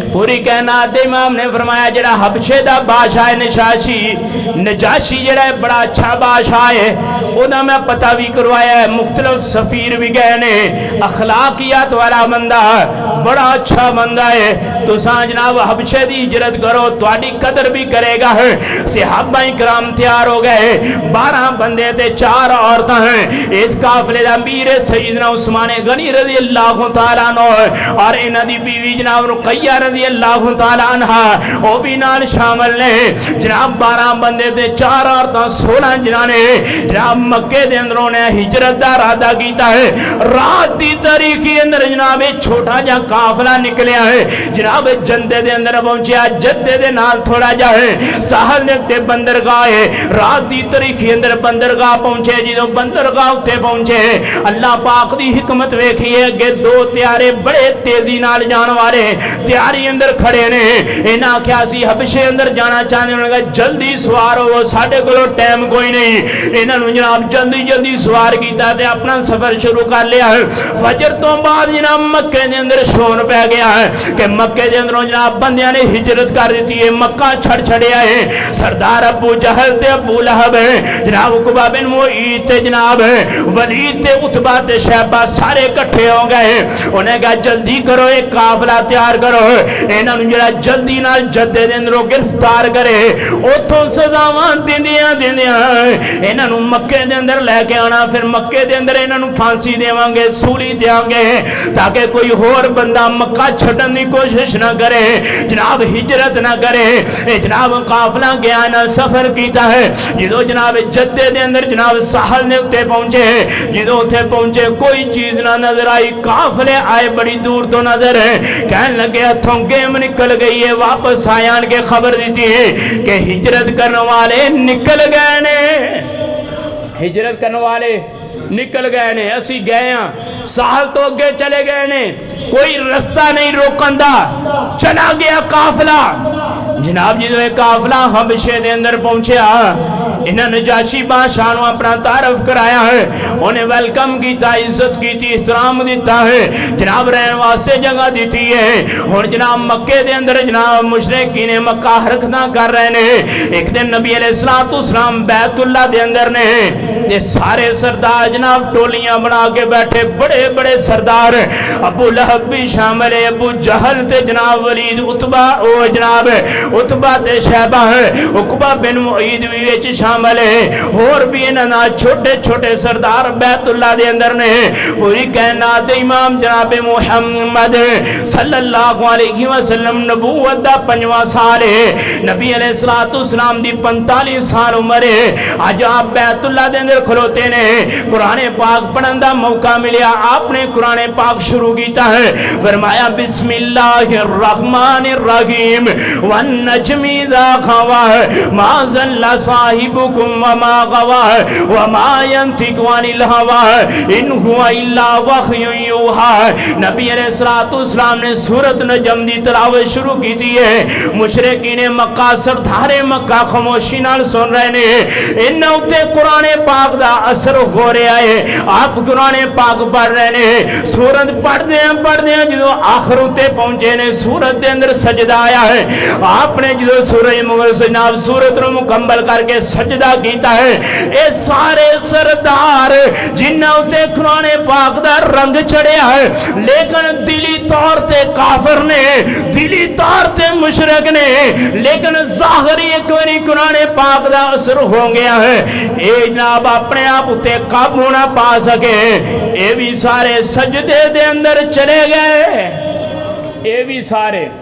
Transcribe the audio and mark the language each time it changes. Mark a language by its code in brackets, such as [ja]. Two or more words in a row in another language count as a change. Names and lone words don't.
[pa] پوری کائنات دے امام نے فرمایا جڑا حبشے دا بادشاہ نجاشی جڑا ہے بڑا اچھا بادشاہ ہے, او دا میں پتہ بھی کروایا ہے, مختلف سفیر بھی گئے نے, اخلاقیات والا بندہ بڑا اچھا بندہ ہے. تو ساں جناب حبشے دی ہجرت کرو, تواڈی قدر بھی کرے گا. صحابہ کرام تیار ہو گئے, 12 بندے تے 4 عورتاں ہیں. اس قافلے دا امیر سیدنا عثمان غنی [ar] رضی اللہ تعالیٰ عنہ [pa] اور انہاں دی بیوی جناب رقیہ [ar] رضی اللہ تعالیٰ عنہ [pa] او بھی نال شامل نے. جناب 12 بندے تے 4 عورتاں 16 جنہاں نے جناب مکے دے اندروں نے ہجرت دا ارادہ کیتا ہے. رات دی تاریخی اندر جناب چھوٹا جا قافلہ نکلیا ہے. جناب جدے دے اندر پہنچیا, جدے دے نال تھوڑا جا ہے ساحل دے تے بندرگاہ ہے. رات دی تاریخی اندر بندرگاہ پہنچے. جدوں بندرگاہ تے پہنچے اللہ پاک دی حکمت ویکھیے کہ 2 تیارے بڑے تیزی نال جان والے تیاری اندر کھڑے نے. انہاں کیا سی حبشے اندر جانا چاہنے انہوں نے جلدی سوار ہو, ساڈے کولوں ٹائم کوئی نہیں. انہاں نوں جناب جلدی سوار کیتا تے اپنا سفر شروع کر لیا. فجر تو بعد جناب مکے دے اندر شور پہ گیا ہے کہ مکے دے اندروں جناب بندیاں نے ہجرت کر دیتی ہے, مکہ چھڑیا ہے. سردار ابو جہل تے ابو لہب ہے, جناب عقبہ بن معیط تے جناب ولید تے عتبہ تے شیبہ سارے اکٹھے ہو گئے. انہیں کہا جلدی کرو, ایک قافلہ تیار کرو, انہاں نوں جڑا جلدی نال جدے دے اندروں گرفتار کرے, اوتھوں سزاواں دیندیاں انہاں نوں مکے دے اندر لے کے آنا. پھر مکے دے اندر انہاں نوں پھانسی دیواں گے, سولی دیاں گے, تاکہ کوئی ہور بندہ مکہ چھڈن دی کوشش نہ کرے, جناب ہجرت نہ کرے. جناب قافلہ گیا نہ سفر کیتا ہے. جدوں جناب جدے دے اندر جناب ساحل دے اوتے پہنچے, جدوں اوتھے پہنچے کوئی چیز نہ نظر آئی. قافلے آئے بڑی دور تو نظر ہے, کہنے لگے ہتھوں گیم نکل گئی ہے. واپس آیان کے خبر دیتی ہے کہ ہجرت کرنے والے نکل گئے نے, ہجرت کرنے والے نکل گئے نے. اسی گئے ہاں, ساحل تو اگے چلے گئے نے, کوئی رستہ نہیں روکن دا, چلا گیا قافلہ. جناب جدوں یہ قافلہ حبشے دے اندر پہنچیا, انہاں نجاشی بادشاہ نوں اپنا تعارف کرایا ہے, انہیں ویلکم کیتا, عزت کیتی, احترام دیتا ہے, جناب رہن واسطے جگہ دیتی ہے. اور جناب مکے دے اندر جناب مشرکین مکہ حرکتاں کر رہے نے. ایک دن نبی [ar] علیہ الصلوۃ والسلام [pa] بیت اللہ دے اندر نے, یہ سارے سردار جناب ٹولیاں بنا کے بیٹھے, بڑے بڑے سردار, ابو لہب بھی شامل ہے, ابو جہل تے جناب ولید, عتبہ او جناب عتبہ تے شیبہ ہے, عقبہ بن معیط بھی وچ شامل ہے, اور بھی انہاں چھوٹے چھوٹے سردار بیت اللہ دے اندر نے. پوری کائنات امام جناب محمد [ar] صلی اللہ علیہ وسلم [pa] نبوت دا 5واں سال ہے. نبی [ar] علیہ الصلوۃ والسلام [pa] دی 45 سال عمر ہے. اج آپ بیت اللہ دے اندر کھلوتے نے, قرآن پاک پڑھن دا موقع ملیا, آپ نے قرآن پاک شروع کیتا ہے. [ar] فرمایا بسم اللہ الرحمن الرحیم, والنجم اذا هوى ما ضل صاحبكم وما غوى وما ينطق عن الهوى ان هو الا وحی یوحى۔ [pa] نبی [ar] علیہ الصلوۃ والسلام [pa] نے سورۃ نجم دی تلاوت شروع کی تھی ہے، مشرکین مکہ سردار مکہ خاموشی نال سن رہے نے، انہاں تے قرآن پاک دا اثر ہو رہا ہے، آپ قرآن پاک پڑھ رہے نے، سورت [ur] پڑھتے ہیں [pa] جدو آخر تے پہنچے نے سورت دے اندر سجدہ آیا ہے، آپ نے جدو سورج جناب سورت رو مکمل کر کے سجدہ کیتا ہے، اے سارے سردار جنہاں تے قرآن پاک دا رنگ چڑھیا ہے، لیکن دلی طور تے کافر نے، دلی طور تے مشرک نے، لیکن ظاہری ایک باری قرآن پاک دا اثر ہو گیا ہے، اے جناب اپنے آپ تے قابو نہ پا سکے، اے بھی سارے سجدے دے اندر چلے گئے، اے بھی سارے